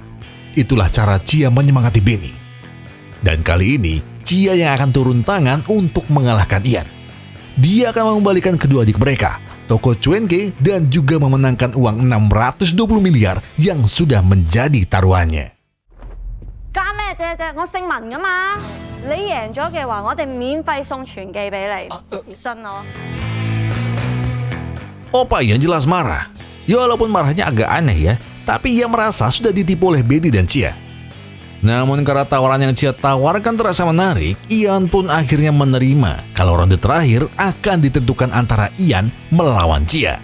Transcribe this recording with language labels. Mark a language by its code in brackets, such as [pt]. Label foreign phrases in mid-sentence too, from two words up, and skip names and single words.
[id] Itulah cara Cia menyemangati Benny. Dan kali ini, Cia yang akan turun tangan untuk mengalahkan Ian. Dia akan mengembalikan kedua adik mereka, toko Cuenke dan juga memenangkan uang 620 miliar yang sudah menjadi taruhannya. [yue] 加咩啫啫？我姓文噶嘛，你贏咗嘅話，我哋免費送全記俾你，信我。 [id] Opa Ian jelas marah. Ya walaupun marahnya agak aneh ya, tapi ia merasa sudah ditipu oleh Benny dan Chia. Namun karena tawaran yang Chia tawarkan terasa menarik, Ian pun akhirnya menerima kalau ronde terakhir akan ditentukan antara Ian melawan Chia.